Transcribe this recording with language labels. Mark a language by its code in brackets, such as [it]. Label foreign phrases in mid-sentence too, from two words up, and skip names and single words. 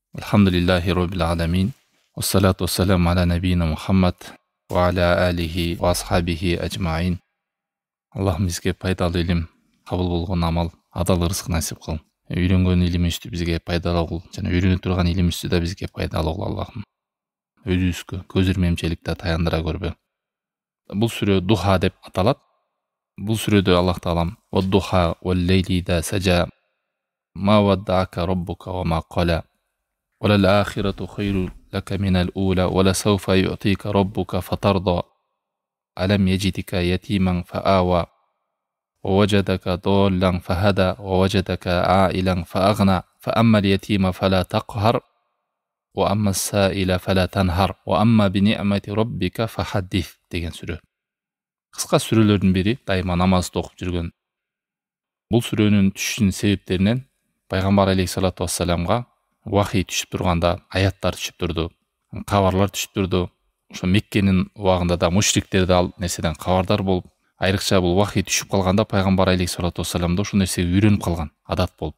[ar] الحمد لله رب العالمين. والصلاة والسلام على نبينا محمد وعلى آله وأصحابه أجمعين. [ky] Аллахым бізге пайдалы илим, қабыл болған амал, адал рызық насип қыл. Үйренген илимизди бізге пайдалы қыл, жана үйрөнө турган илимизди да бізге пайдалы қыл Аллахым. Өзүбүзгө көз ирмемчиликте таяндыра көрбө. Бул сүрө духа деп аталат. Бул сүрөдө Аллах таалам [ar] «والضحى والليل إذا سجى ما ودعك ربك وما قلى وللآخرة خير لك من الأولى ولسوف يعطيك ربك فترضى ألم يجدك يتيما فآوى, ووجدك ضالا فهدى ووجدك عائلا فأغنى فأما اليتيم فلا تقهر وأما السائل فلا تنهر وأما بنعمة ربك فحدث [ky] деген сүрө. Кыска сүрөлөрдүн бири дайыма намазды окуп жүргөн. Бул сүрөнүн түшүшүнүн себептеринен пайгамбар [ar] عليه الصلاة والسلام [ky] вахий түшүп турганда аяттар түшүп турду, кабарлар түшүп турду. Ошо Меккенин убагында да мушриктер да ал нерседен кабардар болуп, айрыкча бул вахий түшүп калганда пайгамбар [ar] عليه الصلاة والسلام [ky] ошол нерсеге үйрөнүп калган, адат болуп.